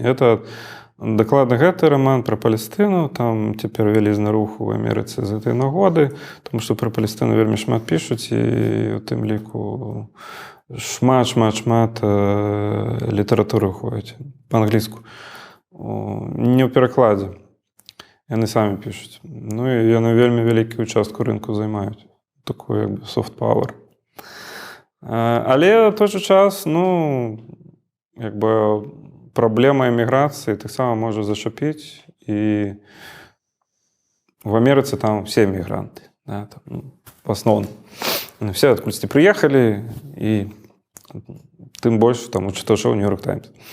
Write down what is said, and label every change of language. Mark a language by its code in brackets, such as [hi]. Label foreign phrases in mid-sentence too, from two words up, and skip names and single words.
[be] Это дакладна гэты раман пра Палестыну, там цяпер вялізны рух у Амерыцы з гэтай нагоды, тому што пра Палестыну вельмі шмат пішуць, і у тым ліку шмат літаратуры ходзіць па-англійску. Не ў перакладзе. Яны самі пішуць. Ну і яны вельмі вялікі ўчастку рынку займаюць. Такой як бы [en] soft power. [be] Але ў той жа час, як бы праблема эміграцыі таксама можа зачапіць, і в Амерыцы там все эмігранты, да, там, в асноўным. Все адкульсьці прыехалі, і тым больш там у чытачоў New York Times.